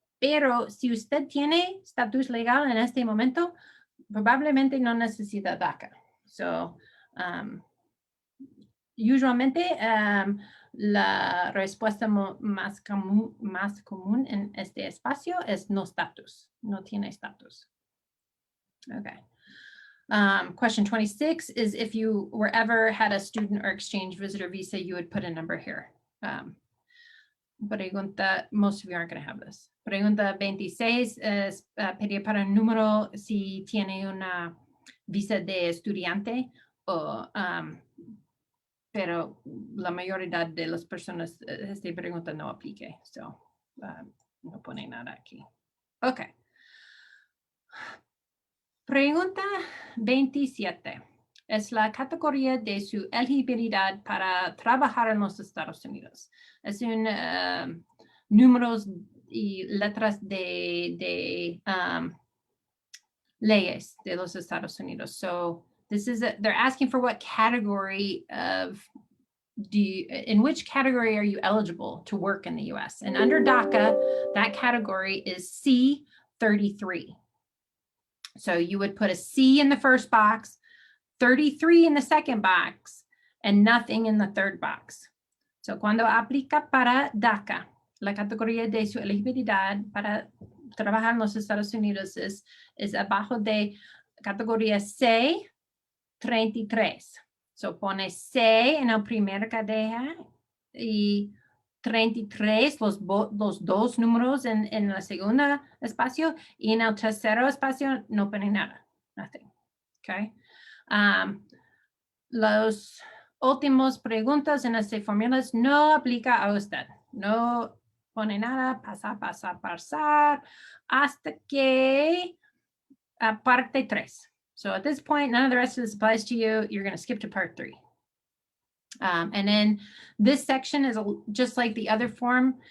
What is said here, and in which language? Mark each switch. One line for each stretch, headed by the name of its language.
Spanish: Pero si usted tiene estatus legal en este momento, probablemente no necesita DACA. So, usualmente, la respuesta más común en este espacio es
English: no status,
Spanish: no tiene status.
English: Okay. Question 26 is if you were ever had a student or exchange visitor visa, you would put a number here. Pregunta, most of you aren't going to have this.
Spanish: Pregunta 26 es pedir para un número si tiene una visa de estudiante o pero la mayoría de las personas esta pregunta no aplique, so no pone nada aquí. Okay. Pregunta 27 es la categoría de su elegibilidad para trabajar en los Estados Unidos. Es un números y letras de leyes de los Estados Unidos.
English: So this is they're asking for what category of in which category are you eligible to work in the US? And under DACA, that category is C33. So you would put a C in the first box, 33 in the second box, and nothing in the third box.
Spanish: So cuando aplica para DACA, la categoría de su elegibilidad para trabajar en los Estados Unidos es abajo de categoría C33. So pone C en la primera cadena y 33, los dos números en el segundo espacio, y en el tercero espacio no pone nada, nothing. Okay. Los últimos preguntas en este fórmulas no aplica a usted. No pone nada, pasar, hasta que parte 3.
English: So at this point, none of the rest of this applies to you. You're going to skip to part 3. And then this section is just like the other form.